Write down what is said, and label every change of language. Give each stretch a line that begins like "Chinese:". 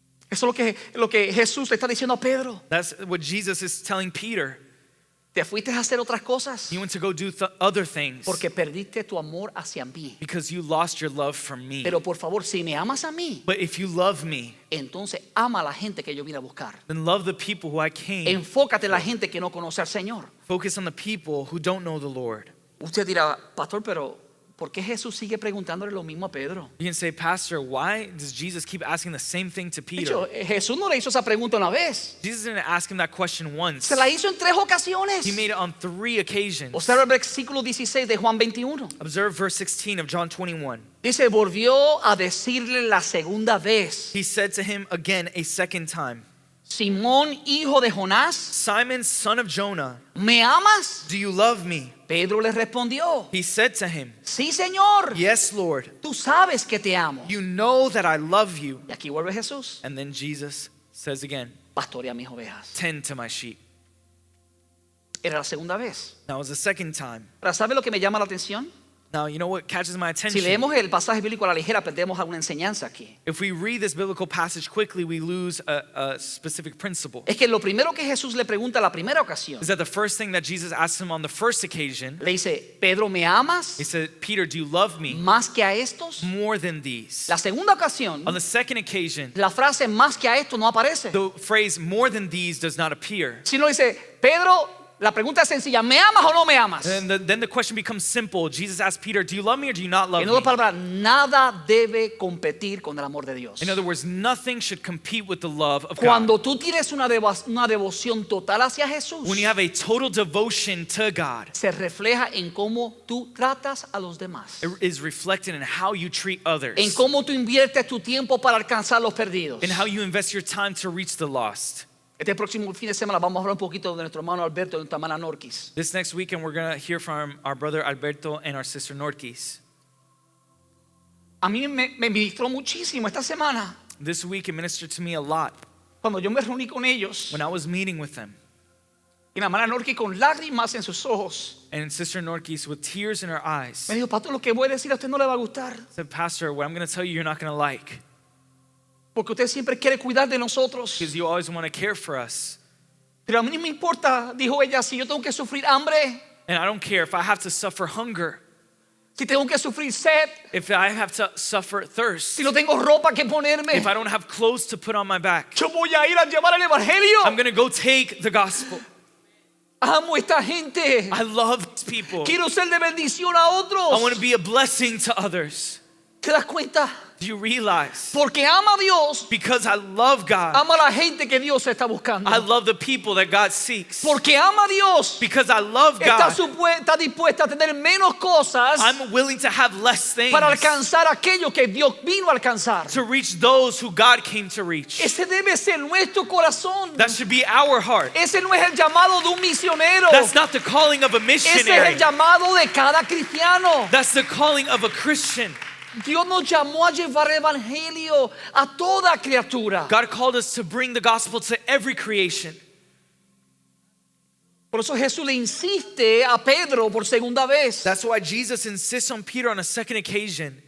Spanish: Eso es lo que Jesús le está diciendo a Pedro.
English: That's what Jesus is telling Peter.
Spanish: Te fuiste a hacer otras cosas
English: You went to go do other things
Spanish: porque perdiste tu amor hacia mí.
English: because you lost your love for me.
Spanish: Pero por favor, si me amas a mí,
English: But if you love me,
Spanish: entonces ama a la gente que yo vine a buscar.
English: then love the people who I came.
Spanish: Enfócate en la gente que no conoce al Señor.
English: Focus on the people who don't know the Lord.
Spanish: Usted dirá, pastor, pero ¿por qué Jesús sigue preguntándole lo mismo a Pedro?
English: You can say, Pastor, why does Jesus keep asking the same thing to
Spanish: De
English: Peter?
Spanish: hecho, Jesús no le hizo esa pregunta una vez.
English: Jesus didn't ask him that question once.
Spanish: Se la hizo en 3 ocasiones.
English: He made it on 3 occasions.
Spanish: Observa el versículo 16 de Juan 21.
English: Observe verse 16 of John 21.
Spanish: Dice, volvió a decirle la segunda vez,
English: He said to him again a second time,
Spanish: Simón, hijo de Jonás,
English: Simon, son of Jonah,
Spanish: ¿me amas?
English: do you love me?
Spanish: Pedro le respondió,
English: He said to him,
Spanish: sí, Señor,
English: Yes, Lord.
Spanish: tú sabes que te amo.
English: You know that I love you.
Spanish: Y aquí vuelve Jesús,
English: And then Jesus says again,
Spanish: pastorea mis ovejas.
English: Tend to my sheep.
Spanish: Era la segunda vez.
English: That was the second time.
Spanish: Pero ¿sabe lo que me llama la atención?
English: Now, you know what catches my
Spanish: Si
English: attention?
Spanish: leemos el pasaje bíblico a la ligera, perdemos alguna enseñanza aquí.
English: If we read this biblical passage quickly, we lose a specific principle.
Spanish: Es que lo primero que Jesús le pregunta la primera ocasión,
English: Is that the first thing that Jesus asked him on the first occasion,
Spanish: le dice, Pedro, ¿me amas
English: he said, Peter, do you love me
Spanish: más que a estos?
English: more than these?
Spanish: La segunda ocasión,
English: On the second occasion,
Spanish: la frase más que a esto no aparece,
English: the phrase more than these does not appear.
Spanish: sino dice, Pedro, la pregunta es sencilla, ¿me amas o no me amas?
English: And then the question becomes simple. Jesus asked Peter, do you love me or do you not love
Spanish: En
English: me?
Spanish: otras palabras, nada debe competir con el amor de Dios.
English: In other words, nothing should compete with the love of God.
Spanish: Cuando tú tienes una devoción total hacia Jesús,
English: When you have a total devotion to God,
Spanish: se refleja en cómo tú tratas a los demás,
English: it is reflected in how you treat others,
Spanish: en cómo tú inviertes tu tiempo para alcanzar los perdidos.
English: in how you invest your time to reach the lost.
Spanish: Este próximo fin de semana vamos a hablar un poquito de nuestro hermano Alberto y de nuestra hermana Norquis.
English: This next weekend, we're going to hear from our brother Alberto and our sister Norquis.
Spanish: A mí me ministró muchísimo esta semana
English: This week, it ministered to me a lot
Spanish: cuando yo me reuní con ellos
English: when I was meeting with them.
Spanish: y la hermana Norquis con lágrimas en sus ojos
English: And Sister Norquis, with tears in her eyes,
Spanish: me dijo, pastor, lo que voy a decir a usted no le va a gustar
English: said, Pastor, what I'm going to tell you, you're not going to like,
Spanish: porque usted siempre quiere cuidar de nosotros,
English: because you always want to care for us.
Spanish: Pero a mí no me importa, dijo ella, si yo tengo que sufrir hambre,
English: And I don't care if I have to suffer hunger,
Spanish: si tengo que sufrir sed,
English: if I have to suffer thirst,
Spanish: si no tengo ropa que ponerme.
English: if I don't have clothes to put on my back.
Spanish: Yo voy a ir a llevar el evangelio.
English: I'm going to go take the gospel.
Spanish: Amo esta gente.
English: I love these people.
Spanish: Quiero ser de bendición a otros.
English: I want to be a blessing to others.
Spanish: ¿Te das cuenta?
English: Do you realize?
Spanish: Porque ama a Dios,
English: Because I love God.
Spanish: ama a la gente que Dios está buscando.
English: I love the people that God seeks.
Spanish: Porque ama a Dios,
English: Because I love
Spanish: está
English: God.
Spanish: está dispuesta a tener menos cosas
English: I'm willing to have less things
Spanish: para alcanzar aquello que Dios vino a alcanzar.
English: to reach those who God came to reach.
Spanish: Ese debe ser nuestro corazón.
English: That should be our heart.
Spanish: Ese no es el llamado de un misionero.
English: That's not the calling of a
Spanish: Ese es
English: missionary.
Spanish: el llamado de cada cristiano.
English: That's the calling of a Christian.
Spanish: Dios nos llamó a llevar el evangelio a toda criatura.
English: God called us to bring the gospel to every creation.
Spanish: Por eso Jesús le insiste a Pedro por segunda vez.
English: That's why Jesus insists on Peter on a second occasion.